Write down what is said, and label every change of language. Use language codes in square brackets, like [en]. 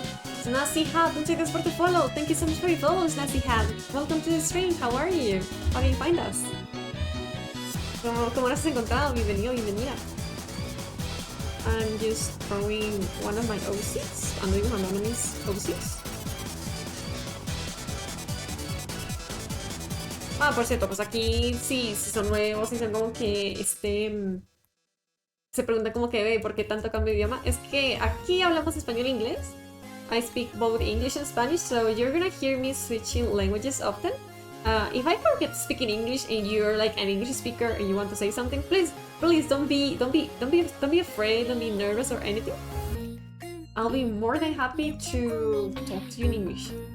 [en] It's Nasty Hat, and thanks for the follow. Thank you so much for your follows, Nasty Hat. Welcome to the stream. How are you? How do you find us? [es] ¿Cómo nos has encontrado? Bienvenido, bienvenida. [en] I'm just throwing one of my OCs. [es] Ando dibujando uno de mis OCs. Ah, por cierto, pues aquí sí, si son nuevos y son como que se pregunta como que ve por qué tanto cambio de idioma. Es que aquí hablamos español e inglés. [en] I speak both English and Spanish, so you're gonna hear me switching languages often. If I forget speaking English and you're like an English speaker and you want to say something, please don't be afraid, don't be nervous or anything. I'll be more than happy to talk to you in English.